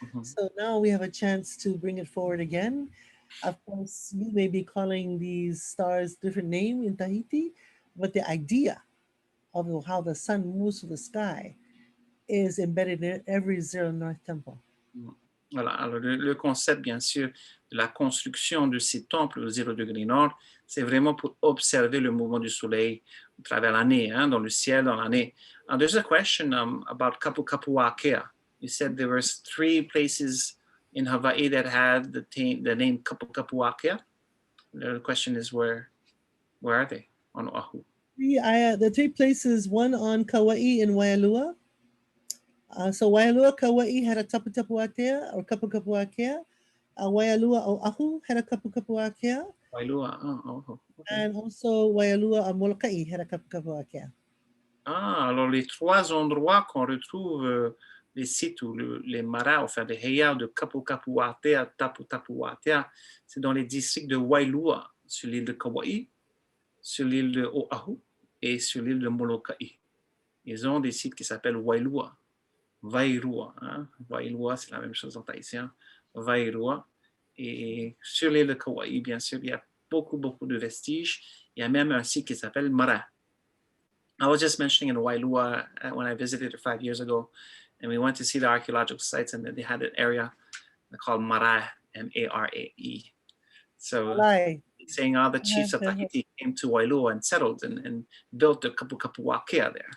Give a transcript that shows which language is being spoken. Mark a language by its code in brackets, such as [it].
[en] So now we have a chance to bring it forward again. Of course, you may be calling these stars different name in Tahiti, but the idea of how the sun moves through the sky is embedded in every Zero North temple. [fr] Voilà. Alors, le concept, bien sûr, de la construction de ces temples au 0 degré nord, c'est vraiment pour observer le mouvement du soleil à travers l'année, hein, dans le ciel, dans l'année. [en] There's a question about Kapukapuakea. You said there were 3 places in Hawaii that had the name Kapukapuakea. The question is, where are they on Oahu? The 3 places, one on Kauai in Waialua. So Waialua, Kauai had a Tapukapuakea or Kapukapuakea. Waialua, Oahu had a Kapukapuakea. Waialua, okay. And also Waialua, Molokai had a Kapukapuakea. [fr] Alors les 3 endroits qu'on retrouve les sites où les maras ont fait des Hayao de Kapukapuatea, Taputapuatea, c'est dans les districts de Wailua, sur l'île de Kauai, sur l'île de Oahu et sur l'île de Molokai. Ils ont des sites qui s'appellent Wailua, Vairua. Hein? Wailua, c'est la même chose en tahitien. Vairua. Et sur l'île de Kauai, bien sûr, il y a beaucoup de vestiges. Il y a même un site qui s'appelle Mara. [en] I was just mentioning in Wailua when I visited it 5 years ago, and we went to see the archaeological sites, and they had an area called Marae, M-A-R-A-E. So saying all the chiefs of Tahiti came to Wailua and settled and built the Kapukapuakea there.